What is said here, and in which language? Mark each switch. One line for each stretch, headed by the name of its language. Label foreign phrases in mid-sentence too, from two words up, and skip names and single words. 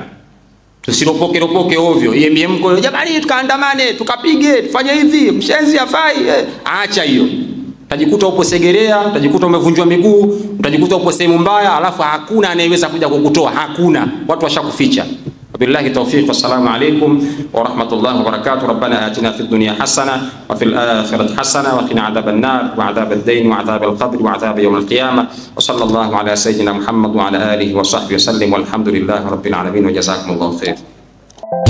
Swahili: Tusiropoke ovyo. Yeye mko jamani, tukaandamane, tukapige, tufanye hivi, mshenzi hafai. Acha hiyo. Utajikuta upo Segerea, utajikuta umevunjwa miguu, utajikuta upo sehemu mbaya, alafu hakuna anayeweza kuja kukutoa, hakuna. Watu washakuficha.
Arabic: وبالله التوفيق والسلام عليكم ورحمة الله وبركاته. ربنا آتنا في الدنيا حسنة وفي الآخرة حسنة وقنا عذاب النار وعذاب الدين وعذاب القبر وعذاب يوم القيامة. وصلى الله على سيدنا محمد وعلى آله وصحبه وسلم والحمد لله رب العالمين وجزاكم الله خير.